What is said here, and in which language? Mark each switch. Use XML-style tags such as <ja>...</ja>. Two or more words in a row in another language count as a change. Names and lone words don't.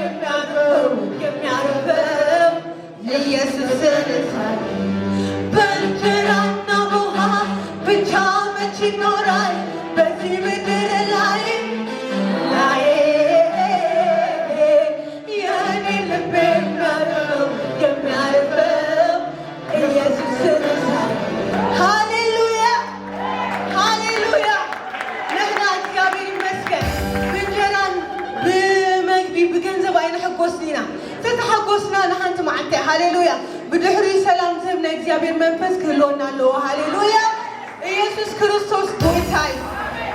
<am>የሚያርፈው ኢየሱስን ሳይ በእንጀራና በውሃ ብቻ መች ይኖራል በዚህ ምድር ላይ የኔ ልብ የሚያርፈው ኢየሱስን ሳይ</am> <ti>ሃሌሉያ ሃሌሉያ ንሕና</ti> <am>እግዚአብሔር ይመስገን</am> <ti>ብእንጀራን ብመግቢ ብገንዘብ ኣይንሕጎስኒና ተተሓጎስና ንሓንቲ መዓልቲ ሃሌሉያ ብድሕሪኡ ሰላም ዝህብና እግዚአብሔር መንፈስ ክህልወና ኣለዎ ሃሌሉያ ኢየሱስ ክርስቶስ ጌታ እዩ</ti>